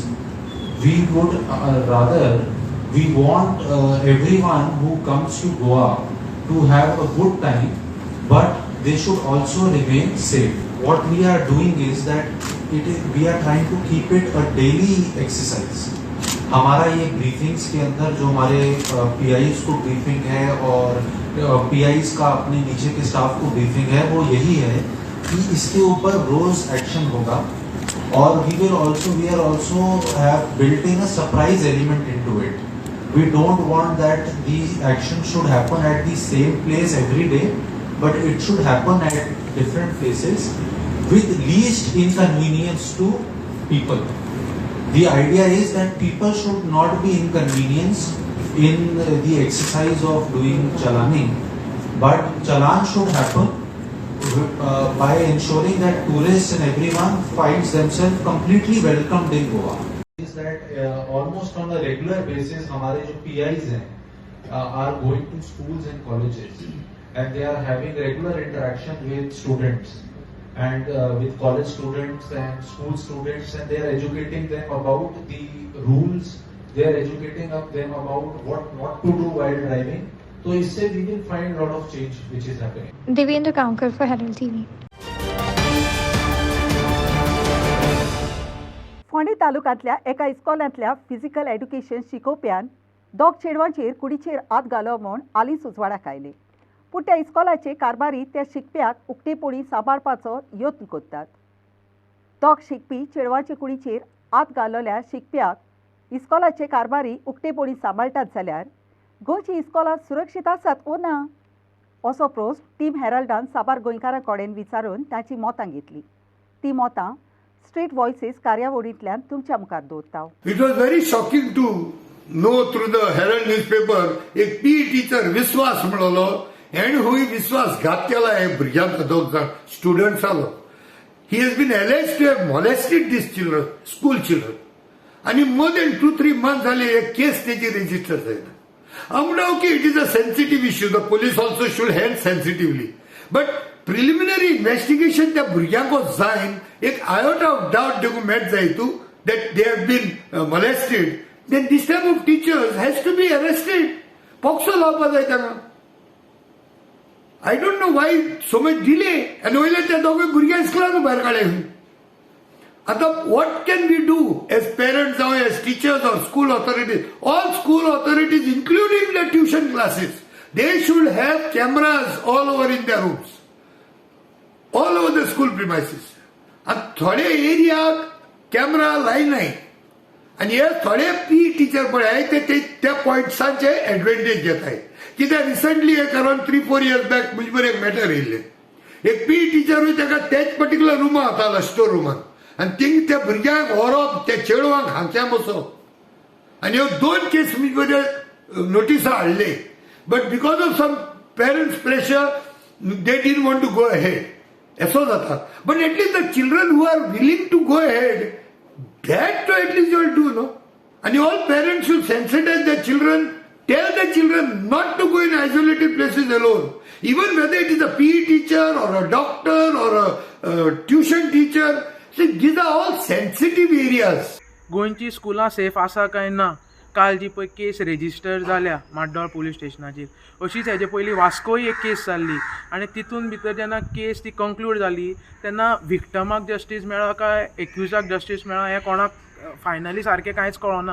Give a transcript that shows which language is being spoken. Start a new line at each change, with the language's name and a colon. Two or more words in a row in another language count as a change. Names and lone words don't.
English: We would rather we want everyone who comes to Goa to have a good time, but they should also remain safe. What we are doing is that we are trying to keep it a daily exercise.
Hindi: हमारा ये ब्रीफिंग्स के अंदर जो हमारे PIs को ब्रीफिंग है और PIs का अपने नीचे के स्टाफ को ब्रीफिंग है, वो यही है कि इसके ऊपर रोज एक्शन होगा और
English: we are also have built in a surprise element into it. We don't want that the action should happen at the same place every day, but it should happen at different places with least inconvenience to people. The idea is that people should not be inconvenienced in the exercise of doing chalaning, but chalan should happen by ensuring that tourists and everyone finds themselves completely welcomed in Goa. Is that almost on a regular basis
Hindi: हमारे जो PIs हैं
English: are going to schools and colleges and they are having regular interaction with students and with college students and school students, and they are educating them about the rules, they are educating them about what not to do while driving. So इससे we will find a lot of change which is happening. Devendra Kankar for Herald TV.
Konkani: फोंडें तालुक्यांतल्या एका इस्कॉलांतल्या फिजिकल एड्युकेशन शिकोवप्यान दोग चेडवांचेर कुडीचेर हात घालो म्हूण आलीस उजवाडाक आयले. पूण त्या इस्कॉलाचे कारभारी त्या शिकप्याक उक्तेपणी सांबाळपाचो यत्न करतात. दोग शिकपी चेडवांचे कुडीचेर हात घाललेल्या शिकप्याक इस्कॉलाचे कारभारी उक्तेपणी सांबाळटात जाल्यार गोंयची इस्कॉलां सुरक्षीत आसात ओ ना असो प्रस्न टीम हेरल्डान साबार गोंयकारां कडेन विचारून तांची मोतां घेतली. ती मोतां स्ट्रीट वॉयसीस कार्यावळींतल्यान तुमच्या मुखार दवरता.
English: It was very shocking to know through the Herald newspaper
Konkani: एक
English: PE teacher
Konkani: विश्वास म्हणलो and हुई विश्वासघात केला हे भुरग्यांक दोग जाण स्टुडंट्सालो.
English: He has been alleged to have molested these children, school children.
Konkani: आणि
English: more than 2-3 months
Konkani: जाले एक केस तेजी रजिस्टर जायना.
English: आमडा ओके, it is a sensitive issue. The police also should handle sensitively. But preliminary investigation
Konkani: त्या भुरग्यांको जायन
English: एक iota of doubt
Konkani: देखून मेट जायतू
English: that they have been molested, then this type of teachers has to be arrested.
Konkani: Pokso लावपा जाय तांकां.
English: I don't know why so much delay.
Konkani: And वयले त्या दोगे भुरग्यां स्कुलान भायर काडले.
English: आता what can we do as parents or as teachers or school authorities? All school authorities, including the tuition classes, they should have cameras all over in their rooms, all over the school premises.
Konkani: And थोडे एरियाक कॅमेरा लायनाय आनी हे थोडे
English: PE teacher
Konkani: पळय ते त्या पॉयंट्सांचे एडवांटेज घेताय. कित्याक रिसंटली एक
English: around 3-4 years back
Konkani: मुजे बरें एक मॅटर येयल्ले. एक PE टीचरूय ताका तेच पर्टिक्युलर रुमान वतालो, स्टोर रुमान, आनी थिंग त्या भुरग्यांक व्हरप, त्या चेडवांक हांगच्या बसोवप. आनी ह्यो 2 केस मुजे बरें नोटिसा हाडले.
English: but because of some parents pressure they didn't want to go ahead.
Konkani: असो जाता.
English: but at least the children who are willing to go ahead, that to at least you will do, no? And you all parents should sensitize their children Tell the children not to go in isolated places alone. Even whether it is a PE teacher or a doctor or a tuition teacher. See, these are all sensitive areas.
Konkani: गोंयची स्कुलां सेफ आसा काय ना काल जी पळय केस रेजिस्टर जाल्या माड्डोळ पुलीस स्टेशनाचेर अशीच हेजे पयलीं वास्कोय एक केस जाल्ली आनी तितून भितर जेन्ना केस ती कंक्लूड जाली तेन्ना विक्टमाक जस्टीस मेळ्ळा काय एक्युजाक जस्टीस मेळ्ळा हें कोणाक फायनली सारकें कांयच कळना.